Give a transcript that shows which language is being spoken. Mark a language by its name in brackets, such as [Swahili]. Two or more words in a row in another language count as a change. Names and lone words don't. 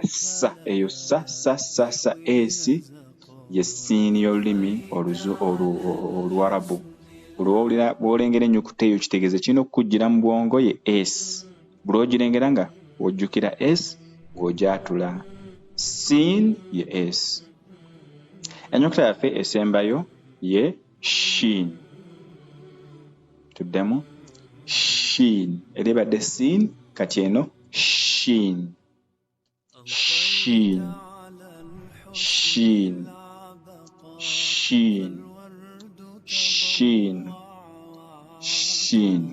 [Ganda] Eyo sa esi ye siini y'olulimi Oluwarabu. Buli bw'olengera ennyukuta eyo kitegeeza kirina okukujjira mu bwongo ye esi. Buli ogirengera nga ojjukira esi ng'ogyatula. Siin ye esi. Ennyukuta yaffe esembayo ye shin. Tuddemu shin. Eri ebadde siin, kati eno shin, shin, shin, shin, shin, shin.